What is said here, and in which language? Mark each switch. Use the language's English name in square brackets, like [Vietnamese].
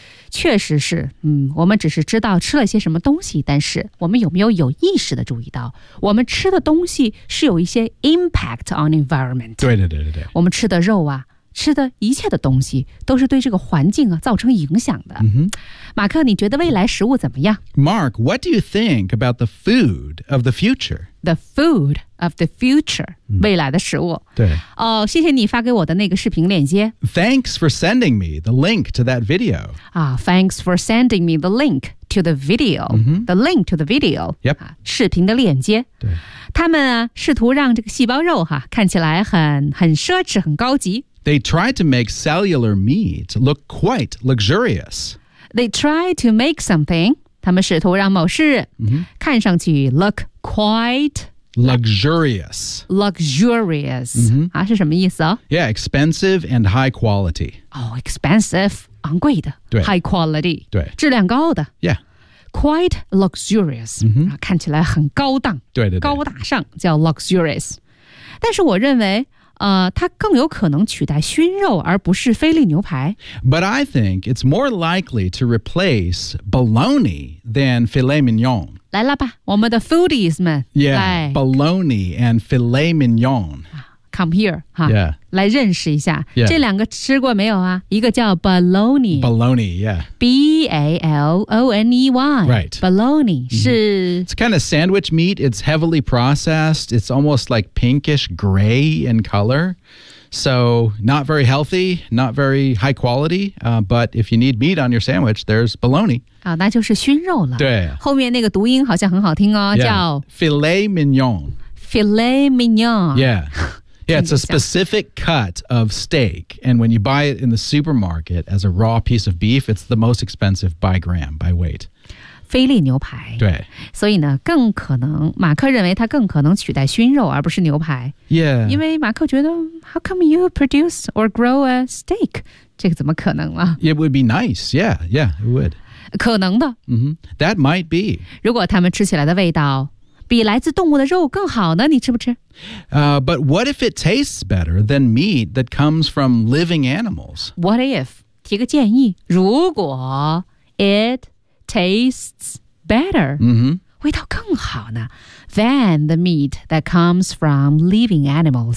[Chinese] 确实是，我们只是知道吃了些什么东西，但是我们有没有有意识的注意到，我们吃的东西是有一些 [English] impact on environment。 [Chinese] 对对对对对。我们吃的肉啊，吃的一切的东西，都是对这个环境啊造成影响的。 Mm-hmm. 马克，你觉得未来食物怎么样 [English] ？Mark, what do you think about the food of the future? The food of the future，、 [Chinese] 未来的食物。对。哦，谢谢你发给我的那个视频链接。 [English] Thanks for sending me the link to that video. Thanks for sending me the link to the video.、 Mm-hmm. The link to the video. Yep.、 [Chinese] 视频的链接。对。他们啊，试图让这个细胞肉哈、看起来很奢侈、很高级。 [English] They tried to make cellular meat look quite luxurious. They tried to make something. [Chinese] 他们试图让某事、看上去 [English] look quite luxurious. [Chinese] Luxurious、啊、是什么意思、 [English] Yeah, expensive and high quality. Oh, expensive, [Chinese] 昂贵的 [English] high quality. [Chinese] 对，质量高的 [English] Yeah, quite luxurious.、 [Chinese] 看起来很高档，对对对，高大上叫 luxurious. 但是我认为。它更有可能取代熏肉而不是菲力牛排。 [English] But I think it's more likely to replace bologna than filet mignon. [Chinese] 来了吧，我们的 foodies 们。 [English] Yeah, bologna and filet mignon. Come here, 哈、 yeah. [Chinese] 来认识一下、 [English] yeah. [Chinese] 这两个吃过没有啊？一个叫 bologna. [English] Bologna, yeah. B-A-L-O-N-E-Y. Right. [Chinese] Bologna 是、 [English] It's kind of sandwich meat. It's heavily processed. It's almost like pinkish gray in color. So not very healthy, not very high quality.、but if you need meat on your sandwich, there's bologna. [Chinese] 啊，那就是熏肉了。对。后面那个读音好像很好听哦、 [English] yeah. [Chinese] 叫 [English] filet mignon. Filet mignon. Yeah. Yeah, it's a specific cut of steak. And when you buy it in the supermarket as a raw piece of beef, it's the most expensive by gram, by weight. [Chinese] 菲力牛排。对。所以呢，更可能，马克认为它更可能取代熏肉而不是牛排。 [English] Yeah. [Chinese] 因为马克觉得 [English] how come you produce or grow a steak? [Chinese] 这个怎么可能了？ [English] It would be nice. Yeah, yeah, it would. [Chinese] 可能的。 [English] Mm-hmm. That might be. [Chinese] 如果他们吃起来的味道比来自动物的肉更好呢，你吃不吃？ [English] But what if it tastes better than meat that comes from living animals? What if? [Chinese] 提个建议，如果 [English] it tastes better,、 mm-hmm. [Chinese] 味道更好呢 [English] than the meat that comes from living animals.